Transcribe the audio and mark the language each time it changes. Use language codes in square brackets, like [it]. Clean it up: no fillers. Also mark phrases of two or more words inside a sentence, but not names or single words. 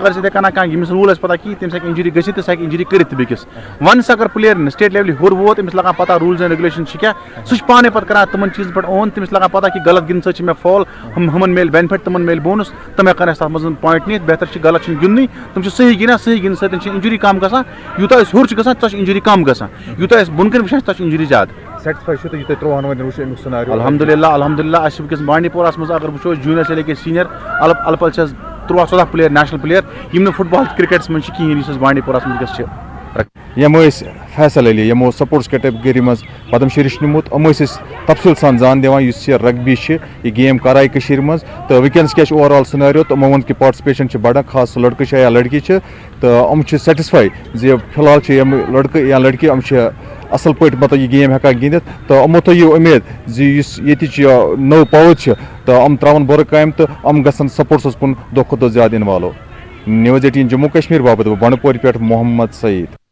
[ks] اگر یِتھٕے کٔنۍ کانٛہہ ییٚمِس روٗل آسہِ پتہ کِہیٖنۍ تٔمِس ہٮ۪کہِ انجری گٔژھِتھ تہٕ سُہ ہٮ۪کہِ انجری کٔرِتھ تہِ بیٚکِس ونس اگر پٕلیر سٹیٹ لیولہِ ہیوٚر ووت أمِس لگان پتہ [en] rules and regulation [ks] چھِ کیٛاہ سُہ چھُ پانے پتہٕ کران تِمن چیٖزن پٮ۪ٹھ اون تٔمِس لگان پتہ کہِ غلط گِنٛدنہٕ سۭتۍ چھِ مےٚ فال ہُمن میلہِ بینِفٹ تِمن میلہِ بونس تِم ہٮ۪کن اَسہِ تتھ منٛز پویِنٹ نِتھ بہتر چھِ غلط چھِنہٕ گِنٛدنٕے تِم چھِ صحیح گِنٛدان صحیح گِنٛدنہٕ سۭتۍ چھِ انجری کم گژھان یوٗتاہ أسۍ ہیوٚر چھِ گژھان تیوٗتاہ چھِ انجری کم گژھان یوٗتاہ أسۍ بۄن کٔنۍ وٕچھان چھِ تتھ چھِ انجری زیادٕ سیٹِسفاے چھُو تُہۍ یہِ تۄہہِ 13 ؤرین وٕچھو امیُک سِناریو الحمدللہ اَسہِ چھِ وٕنکیٚس بانڈی پوراہس منٛز اگر وٕچھو جوٗنیئر [ur] سے لے کے [ks] سیٖنیر الپل چھِ 13-14 پٕلیر نیشنل پٕلیر یِم نہٕ فٹ بال کرکٹس منٛز چھِ کِہیٖنۍ یُس اَسہِ بانڈی پوراہس منٛز وٕنکیٚس چھِ یِم ٲسۍ فیصل علی یِمو سپورٹس کیٹگری منٛز پدم شری چھُ نِمُت یِم ٲسۍ أسۍ تفصیٖل سان زان دِوان یُس یہِ رگبی چھِ یہِ گیم کرایہِ کٔشیٖرِ منٛز تہٕ وٕنکیٚنس کیاہ چھُ [en] over all scenario [ks] تہٕ یِمو ووٚن کہِ پاٹسِپیشن چھِ بڑان خاص لڑکہٕ چھِ یا لڑکی چھِ تہٕ یِم چھِ سیٹِسفاے زِ فِلحال چھِ یِم لڑکہٕ یا لڑکی یِم چھِ اصل پٲٹھۍ مطلب یہِ گیم ہٮ۪کان گِنٛدِتھ تہٕ یِمو تھٲیِو اُمید زِ یُس ییٚتِچ نٔو پاوَر چھِ تہٕ یِم ترٛاوَن بُرٕ کامہِ تہٕ یِم گژھن سپورٹسَس کُن دۄہ کھۄتہٕ دۄہ زیادٕ اِنوالو News 18 جموں کشمیر باپت بنڈپور پٮ۪ٹھ محمد سعید